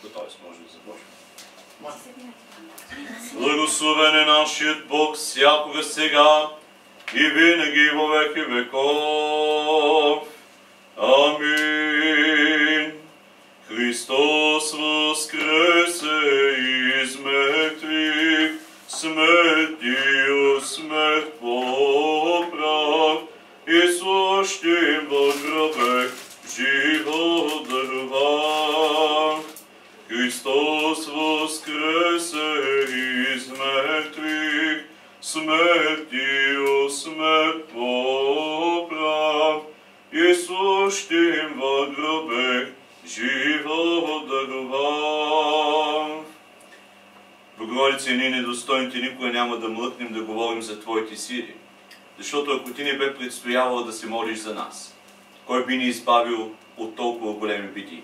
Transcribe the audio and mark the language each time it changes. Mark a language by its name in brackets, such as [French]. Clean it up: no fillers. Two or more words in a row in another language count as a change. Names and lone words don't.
[Bulgarian] Тоест може да започнем. Благословен е нашият Бог всякога сега и винаги [Church Slavic] во веки веков. [Bulgarian] Амин. [Church Slavic] Христос воскресе из мертвих, смертью смерть поправ, и сущим во гробе живот даровав. Христос воскресе из мертвих, смертью смерть поправ, и сущим во гробе живот даровав. [Bulgarian] Богородице, ние недостойните никога няма да млъкнем да говорим за Твоите сили, защото ако Ти не бе предстоявала да се молиш за нас, кой би ни избавил от толкова големи биди?